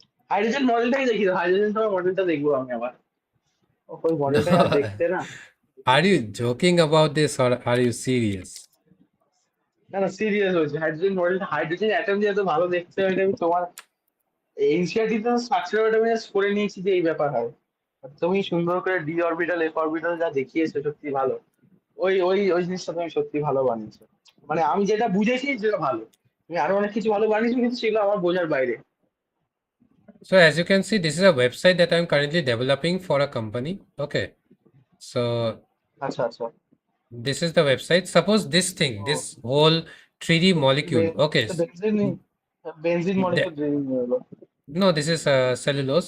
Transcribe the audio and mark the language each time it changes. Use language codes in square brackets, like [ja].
[bn] Hydrogen মডেলটাই দেখি, hydrogen তোমার মডেলটা দেখবো আমি আবার। ওই মডেলটা আর দেখতে না। [en] Are you joking about this, or are you serious? [bn] না না, সিরিয়াস হয়েছে। হাইড্রোজেন মডেলটা, হাইড্রোজেন অ্যাটম যে এত ভালো দেখতে হয়, এটা আমি তোমার এনসিইআরটি তে স্ট্রাকচার আমি জাস্ট করে নিয়েছি যে এই ব্যাপার হয়। আর তুমি সুন্দর করে ডি অরবিটাল এফ অরবিটাল যা দেখিয়েছো সত্যি ভালো। ওই জিনিসটা তুমি সত্যি ভালো বানিয়েছো। মানে আমি যেটা বুঝেছি যেটা ভালো, তুমি আরো অনেক কিছু ভালো বানিয়েছো কিন্তু সেগুলো আমার বোঝার বাইরে। [en] So as you can see, this is a website that I'm currently developing for a company. Okay. So [bn] আচ্ছা আচ্ছা। [en] this is the website. Suppose this thing, ও, this whole 3D molecule. Okay. [bn] Benzene, benzene [en] The, [bn] molecule draining হলো। [en] no, this is cellulose.